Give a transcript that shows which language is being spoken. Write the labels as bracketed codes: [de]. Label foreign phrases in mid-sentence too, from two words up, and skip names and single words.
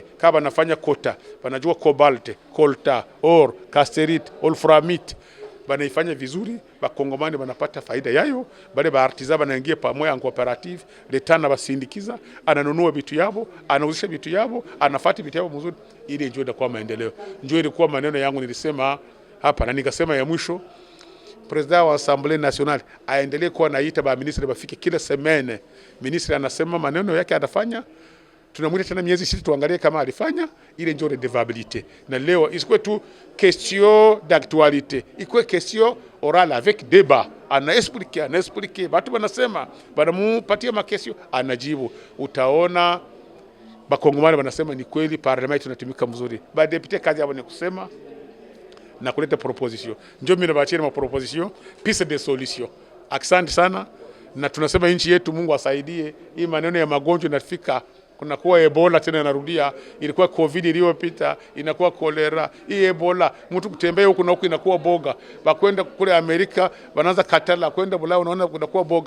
[sw] Kama anafanya kota, wanajua cobalt, colta, or, casterite, wolframite, banaifanya vizuri, bakongomani banapata faida yayo, bale ba artisan banaingia pamoja [fr] en cooperative, [sw] leta na basindikiza, ananunua vitu yabo, anauzisha vitu yabo, anafuata vitu yabo mzuri, ile njoo kwa maendeleo. Njoo ilikuwa maneno yangu nilisema hapa na nikasema ya mwisho. President wa Assemblée Nationale aendelee kuwa naita ba ministre bafike kila semaine. Ministre anasema maneno yake atafanya. Tunamwita tena miezi 6 tuangalie kama alifanya. Ile ndio redevabilité. Na leo isikuwe tu [fr] question d'actualité. Ikuwe question orale avec débat. [sw] Anaexpliquer. Batu banasema, banamupatia makesio, anajibu. Utaona bakongomani banasema ni kweli parlement tunatumika mzuri. Ba député kazi yao ni kusema na kuleta proposition. Njoo mimi nabaachia ma proposition, [fr] piste de solution. [sw] Asante sana na tunasema nchi yetu Mungu asaidie. Hii maneno ya magonjwa inafika, kuna kuwa Ebola tena inarudia, ilikuwa COVID iliyopita, inakuwa kolera. Hii Ebola mtu kutembea huko na huko inakuwa boga. Bakwenda kule Amerika, wanaanza katala, kwenda Bulaya unaona kunakuwa boga.